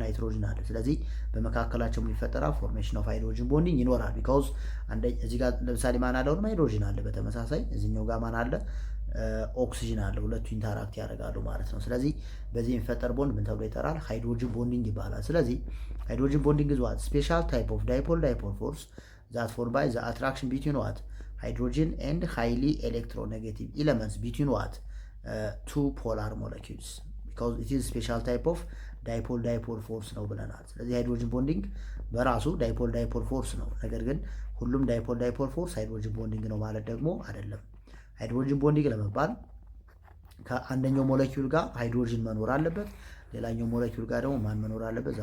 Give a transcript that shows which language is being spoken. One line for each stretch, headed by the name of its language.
Amharic: ናይትሮጅን አለ። ስለዚህ በመካከላቸው የሚፈጠራ
English: ፎርሜሽን ኦፍ ሃይድሮጅን ቦንዲንግ
Amharic: ይኖራል። ቢካውዝ እዚህ ጋር ለምሳሌ ማን አለ? ሃይድሮጅን አለ። በተመሳሳይ እዚህኛው ጋር ማን አለ? ኦክሲጅን አለ። ሁለቱ ኢንተራክት ያደርጋሉ ማለት ነው። ስለዚህ በዚህ የሚፈጠር ቦንድ ምን ተብሎ ይጠራል? ሃይድሮጅን ቦንዲንግ ይባላል። ስለዚህ ሃይድሮጅን ቦንዲንግ
English: is what? Special type of dipole force that formed by the attraction between what? Hydrogen and highly electronegative elements between what? Two polar molecules. Because it is special type of dipole force
Amharic: ነው ብለናል። ስለዚህ ሃይድሮጅን ቦንዲንግ በራሱ ዳይፖል ፎርስ ነው። ነገር ግን ሁሉም ዳይፖል ፎርስ ሃይድሮጅን ቦንዲንግ ነው ማለት ደግሞ አይደለም። ሃይድሮጅን ቦንዲንግ ለመባል ከአንደኛው ሞለኪውል ጋር ሃይድሮጅን መኖር አለበት፣ ሌላኛው ሞለኪውል ጋር ደግሞ ማን መኖር አለበት?